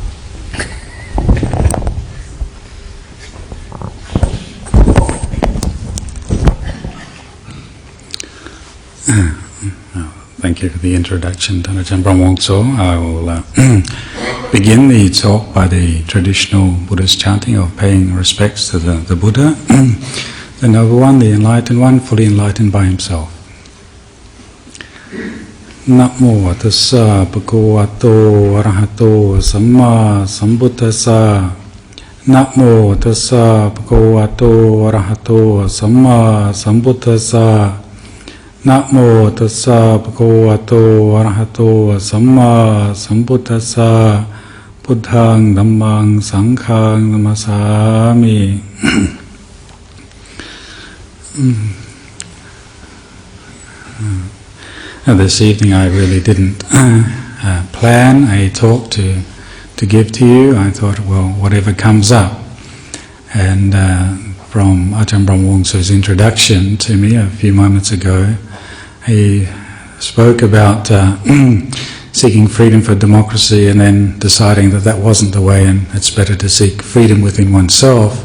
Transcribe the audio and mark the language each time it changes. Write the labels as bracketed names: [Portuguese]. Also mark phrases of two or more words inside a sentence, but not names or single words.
[English] Thank you for the introduction, Ajahn Brahmongso. I will begin the talk by the traditional Buddhist chanting of paying respects to the Buddha, the Noble One, the Enlightened One, fully enlightened by himself. [Pali] Namo tassa bhagavato arahato samma sambuddhassa. Namo tassa bhagavato arahato samma sambuddhassa. Namo tassa bhagavato arahato samma sambuddhassa. Buddhaṃ Dhammaṃ Sanghaṃ Namasāmi. [English] This evening I really didn't plan a talk to give to you. I thought, well, whatever comes up. And from Ajahn Brahmongso's introduction to me a few moments ago, he spoke about seeking freedom for democracy and then deciding that that wasn't the way and it's better to seek freedom within oneself.